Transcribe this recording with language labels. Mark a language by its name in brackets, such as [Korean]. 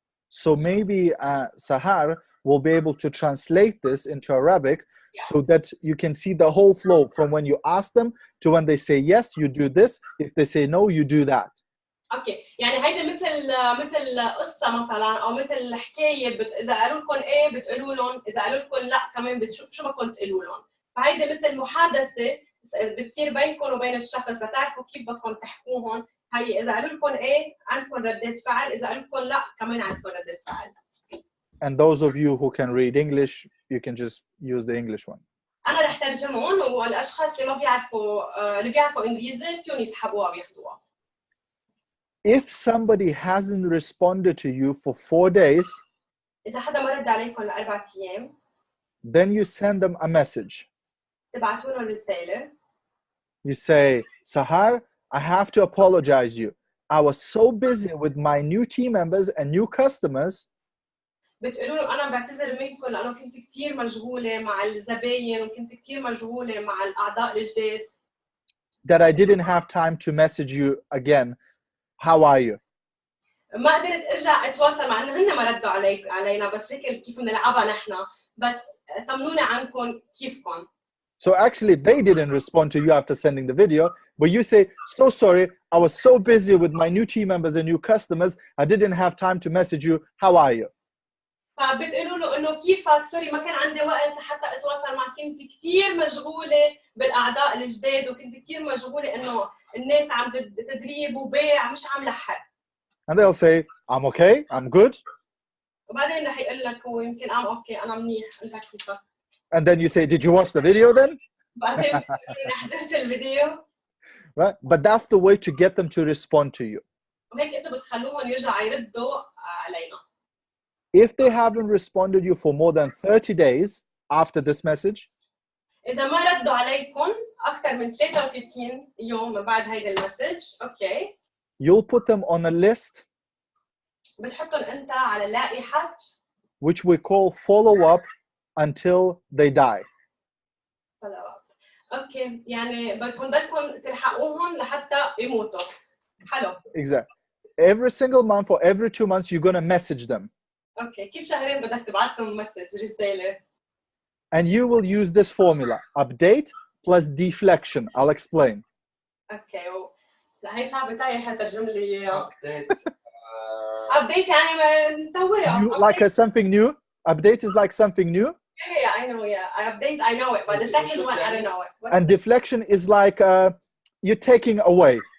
[English] So maybe Sahar will be able to translate this into Arabic so that you can see the whole flow from when you ask them to when they say yes, you do this. If they say no, you do that. [Arabic] اوكي، يعني هيدا مثل قصة مثلا او مثل حكاية، اذا قالوا لكم ايه بتقولوا لهم، اذا قالوا لكم لا كمان شو ما كنت تقولوا لهم. فهيدا مثل محادثة بتصير بينكم وبين الشخص لتعرفوا كيف بدكم تحكوهم. هي اذا قالوا لكم ايه عندكم ردة فعل، اذا قالوا لكم لا كمان عندكم ردة فعل. [English] And those of you who can read English, you can just use the English one. [Arabic] انا رح ترجمهم، والاشخاص اللي ما بيعرفوا اللي بيعرفوا انجليزي فيهم يسحبوها وياخذوها. [English] If somebody hasn't responded to you for 4 days, [Arabic] اذا حدا ما رد عليكم ل4 ايام, [English] then you send them a message. [Arabic] تبعتوا لهم رسالة. [English] You say, Sahar, I have to apologize you. I was so busy with my new team members and new customers. [Arabic] بتقولوا له انا بعتذر منكم لانه كنت كثير مشغولة مع الزباين وكنت كثير مشغولة مع الاعضاء الجداد. [English] That I didn't have time to message you again. How are you? [Arabic] ما قدرت ارجع اتواصل مع انه هن ما ردوا علينا، بس هيك كيف بنلعبها نحن، بس طمنوني عنكم كيفكم. [English] So actually they didn't respond to you after sending the video, but you say, so sorry, I was so busy with my new team members and new customers, I didn't have time to message you. How are you? [Arabic] فبتقولوا له انه كيفك، سوري ما كان عندي وقت لحتى اتواصل معك، كنت كثير مشغولة بالاعضاء الجداد وكنت كثير مشغولة انه الناس عم بتدريب وبيع مش عم لحق. [English] And they'll say, I'm okay, I'm good. [Arabic] وبعدين رح يقول لك هو يمكن اوكي انا منيح، انت كيفك؟ [English] And then you say, did you watch the video then? [Arabic] بعدين حضرت الفيديو. [English] Right? But that's the way to get them to respond to you. [Arabic] وهيك انتم بتخلوهم يرجعوا يردوا علينا. [English] If they haven't responded you for more than 30 days after this message, [Arabic] إذا ما ردوا عليكم أكثر من 33 يوم من بعد هيدا المسج، أوكي. [English] you'll put them on a list [Arabic] بتحطهم أنت على لائحة [English] which we call follow up until they die. follow up. [Arabic] أوكي، يعني بدكم تلحقوهم لحتى يموتوا. حلو. [English] Exactly. Every single month or every 2 months, you're going to message them. [Arabic] أوكي، كل شهرين بدك تبعت لهم مسج رسالة. [English] And you will use this formula, update plus deflection. I'll explain. [Arabic] أوكي، لا هي صعبة تايهة ترجم لي إياها. [English] update [Arabic] يعني نطورها. [English] Like something new? Update is like something new? Yeah, I know, I update, I know it, but the second one, I don't know it. And deflection is like you're taking away.